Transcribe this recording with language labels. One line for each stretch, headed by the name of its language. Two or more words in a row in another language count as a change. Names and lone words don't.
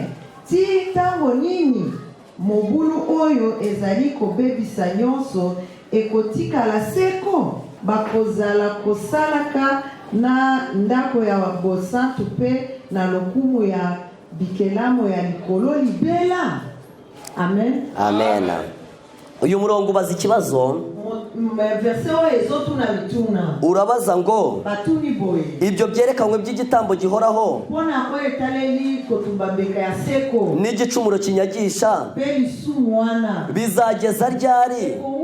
Lingala: Titango nini? Mobulu oyo ezali kobebisa nyonso ekotikala seko. Bakozala kosalaka na ndako ya bosantu pe na lokumu ya bikelamo ya likolo libela. Amen. Amen.
Kinyarwanda: Uyu murongo ubaza ikibazo. Urabaza ngo ibyo byerekanwe by'igitambo gihoraho n'igicumuro kinyagisha bizageza ryari?